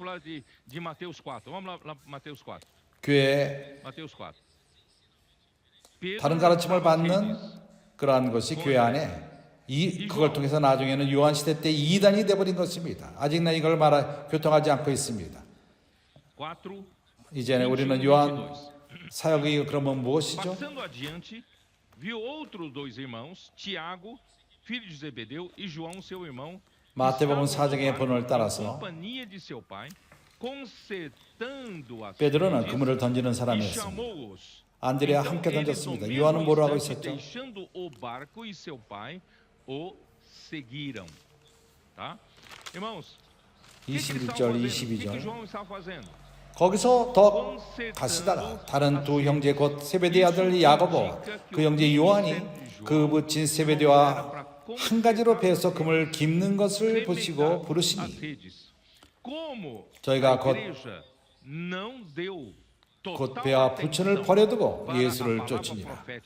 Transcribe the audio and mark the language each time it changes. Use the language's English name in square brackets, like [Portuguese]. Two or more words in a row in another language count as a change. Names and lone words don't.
[Korean] 교회에 다른 가르침을 받는 그러한 것이 교회 안에 그걸 통해서 나중에는 요한 시대 때 이단이 되어버린 것입니다. 아직은 이걸 교통하지 않고 있습니다. 이제는 우리는 요한 사역이 그러면 무엇이죠? [Portuguese] Passando adiante, viu outros dois irmãos, Tiago, filho de Zebedeu, e João, seu irmão, [Korean] 마태복음 4장의 본문을 따라서 [Portuguese] companhia de seu pai, consertando as [Korean] 베드로는 [Portuguese] redes, [Korean] 그물을 던지는 [Portuguese] e [Korean] 사람이었습니다. [Portuguese] chamou-os. [Korean] 안드레아 [Portuguese] Então, [Korean] 함께 [Portuguese] eles, no [Korean] 던졌습니다. [Portuguese] mesmo [Korean] 요한은 뭐로 하고 [Portuguese] instante, [Korean] 있었죠? [Portuguese] deixando o barco e seu pai o seguiram. Tá? Irmãos, o que que eles [Korean] 21절, [Portuguese] estavam fazendo? O que que [Korean] 22절. [Portuguese] João estava fazendo? [Korean] 거기서 더 가시다가 다른 두 형제 곧 세베대 아들 야고보와 그 형제 요한이 그 붙인 세베대와 한 가지로 배에서 금을 깁는 것을 보시고 부르시니 저희가 곧 배와 부천을 버려두고 예수를 쫓으니라.